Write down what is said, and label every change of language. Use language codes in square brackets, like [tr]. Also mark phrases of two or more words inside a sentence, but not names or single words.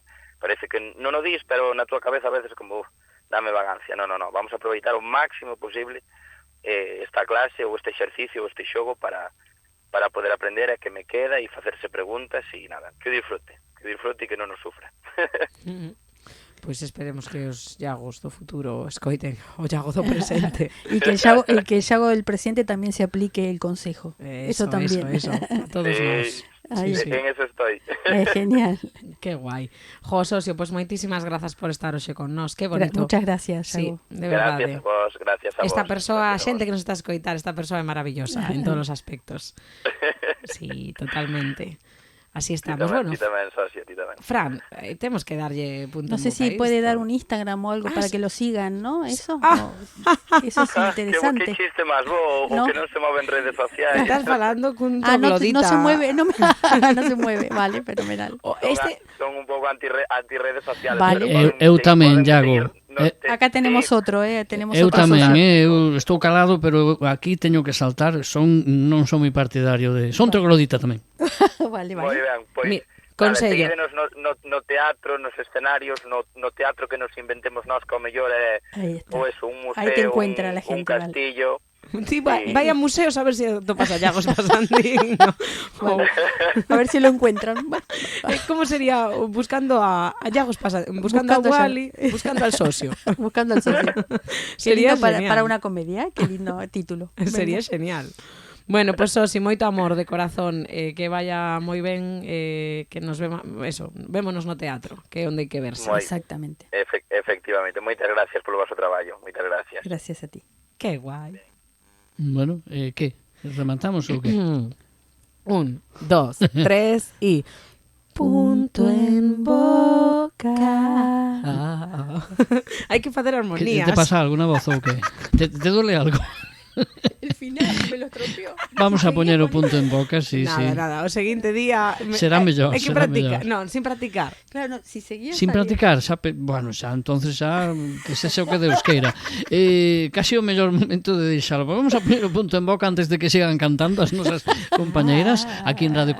[gl] Parece que non o dis, pero na túa cabeza a veces como dame vagancia, non, vamos a aproveitar o máximo posible esta clase ou este exercicio ou este xogo para poder aprender a que me queda e facerse preguntas e nada, que o disfrute e que non nos sufra. Pois esperemos que os Iagos do futuro escoiten o Iago do presente. [es] Y que el Iago del presente también se aplique el consejo. Eso también. [gl] Eso, a todos nós. [es] Ahí. Sí. En eso estoy. Genial. Que guai. [gl] Jo, socio, pois moitísimas grazas por estar hoxe con nós. Que bonito. [es] Muchas gracias, Sí, Iago. [gl] de verdade. Gracias a vos. Esta persoa, a Gracias xente que nos está a escoitar, esta persoa é maravillosa en todos os aspectos. [es] Sí, totalmente. Así estamos. Bueno, [gl] Ti tamén, socio, ti tamén. Fran, temos que darlle punto. [es] No sé si puede dar un Instagram o algo para sí. que lo sigan, ¿no? Eso. Eso es [gl] Que [es] interesante. [gl] chiste máis bo, o [es] No. [gl] que non se move en redes sociais. Estás falando cun [es] No [gl] troglodita. [es] se mueve, no se mueve, vale, fenomenal. [gl] Son un pouco anti-redes sociales. [es] Vale. [gl] pero Eu tamén, poden Iago. seguir no te- [es] Acá tenemos [gl] sí. [es] otro, tenemos [gl] Eu [es] otro [gl] tamén, socio. eu estou calado, pero aquí teño que saltar, non son moi partidario de... Son troglodita tamén. [es] Vale, [gl] Moi [es] vale. [gl] ben, pois consello. seguídenos no teatro, nos escenarios, no teatro que nos inventemos nós, que ao mellor é [es] Ahí está. [gl] pois un museo, [es] Ahí te encuentra la [gl] un [es] gente, vale. [gl] castillo, Ti vai a museos a ver se topas a Llagos Pasandín, ¿no? [es] A ver si lo encuentran. ¿Cómo sería buscando a Llagos Pasandín? Buscando a Buscando a Wally, buscando al socio. Buscando al socio. Sería Qué lindo genial. para una comedia, qué lindo título. Sería Venga. genial. Bueno, pues Sosi, [gl] moito amor de corazón, que vaya moi ben, que nos vémonos no teatro, que é onde hai que verse. Exactamente. Efectivamente, moitas gracias polo vosso traballo, moitas gracias. Gracias a ti. [es] Que guai. [gl] Bueno, que? Rematamos ou que? 1, 2, 3 e... Punto en boca. Hai que facer Que armonías. te pasa alguna voz ou que? [es] Te duele algo? El final me lo estropeó. [gl] Vamos a poñer o punto en boca, sí, Nada, sí. nada, o seguinte día... Será mellor, Hai que será practicar, mellor. non, sin practicar. [es] Claro, no, si seguía. [gl] Sin practicar, xa, bueno, xa, entonces xa, que sexa o que Deus queira. Casi o mellor momento de deixalo. Vamos a poñer o punto en boca antes de que sigan cantando as nosas compañeiras aquí en Radio Culleredo.